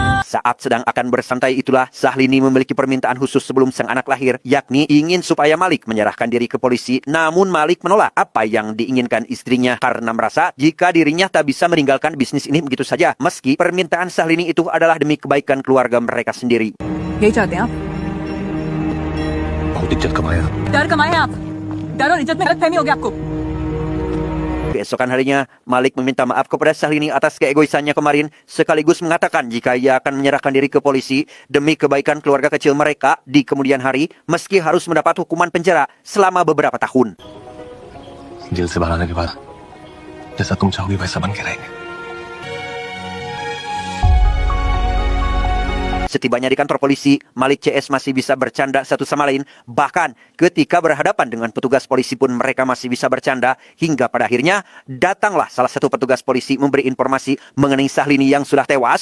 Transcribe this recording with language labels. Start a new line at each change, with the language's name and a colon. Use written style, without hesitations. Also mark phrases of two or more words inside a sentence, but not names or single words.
Indonesian: Saat sedang akan bersantai itulah Sahlini memiliki permintaan khusus sebelum sang anak lahir, yakni ingin supaya Malik menyerahkan diri ke polisi. Namun Malik menolak apa yang diinginkan istrinya karena merasa jika dirinya tak bisa meninggalkan bisnis ini begitu saja, meski permintaan Sahlini itu adalah demi kebaikan keluarga mereka sendiri.
Hindi: यही चाहते हैं आप? बहुत इज्जत कमाया डर कमाए हैं आप? डर और इज्जत में गलतफहमी हो गया आपको?
Indonesian: Keesokan harinya, Malik meminta maaf kepada Sahlini atas keegoisannya kemarin, sekaligus mengatakan jika ia akan menyerahkan diri ke polisi demi kebaikan keluarga kecil mereka di kemudian hari, meski harus mendapat hukuman penjara selama beberapa tahun.
Hindi: जेल से बाहर आने के बाद जैसा तुम चाहोगे वैसा बन के रहेंगे.
Indonesian: Setibanya di kantor polisi, Malik CS masih bisa bercanda satu sama lain. Bahkan ketika berhadapan dengan petugas polisi pun mereka masih bisa bercanda. Hingga pada akhirnya datanglah salah satu petugas polisi memberi informasi mengenai Sahlini yang sudah tewas.